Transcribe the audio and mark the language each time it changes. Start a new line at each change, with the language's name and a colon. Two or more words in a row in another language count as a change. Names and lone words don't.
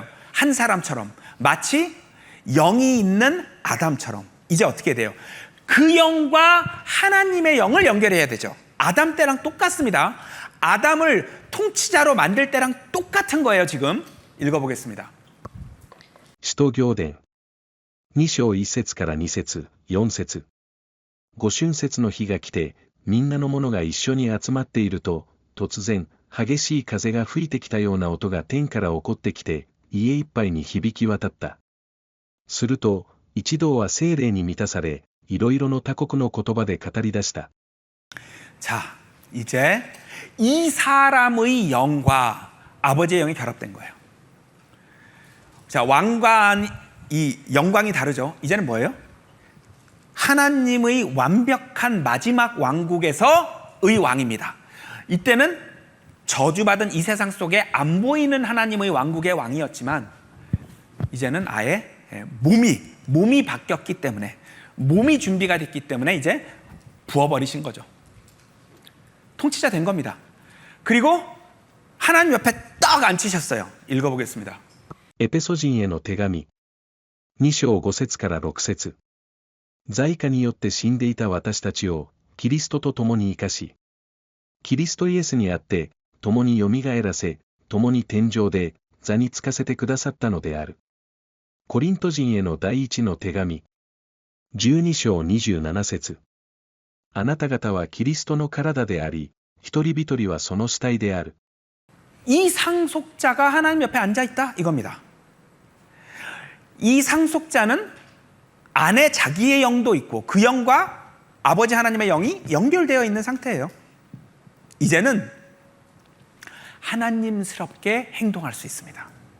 Korean: 한 사람처럼. 마치 영이 있는 아담처럼. 이제 어떻게 돼요? 그 영과 하나님의 영을 연결해야 되죠. 아담 때랑 똑같습니다. 아담을 통치자로 만들 때랑 똑같은 거예요. 지금 읽어보겠습니다.
Japanese: 使徒行伝2章1節から2節4節。ご春節の日が来てみんなの者が一緒に集まっていると、突然激しい風が吹いてきたような音が天から起こってきて家いっぱいに響き渡った。すると一同は聖霊に満たされ、いろいろの他国の言葉で語り出した。
Korean: 자, 이제 이 사람의 영과 아버지의 영이 결합된 거예요. 자, 왕과 이 영광이 다르죠. 이제는 뭐예요? 하나님의 완벽한 마지막 왕국에서의 왕입니다. 이때는 저주받은 이 세상 속에 안 보이는 하나님의 왕국의 왕이었지만 이제는 아예 몸이 바뀌었기 때문에, 몸이 준비가 됐기 때문에 이제 부어버리신 거죠. 통치자 된 겁니다. 그리고 하나님 옆에 딱 앉히셨어요. 읽어보겠습니다.
Japanese: エペソ人への手紙2章5節から6節。罪過によって死んでいた私たちをキリストと共に生かし、キリストイエスにあって共によみがえらせ、共に天上で座につかせてくださったのである。コリント人への第一の手紙12章27節。あなた方はキリストの体であり、一人一人はその死体である。
Korean: 이 상속자가 하나님 옆에 앉아있다 이겁니다. 이 상속자는 안에 자기의 영도 있고 그 영과 아버지 하나님의 영이 연결되어 있는 상태예요. 이제는 하나님스럽게 행동할 수 있습니다.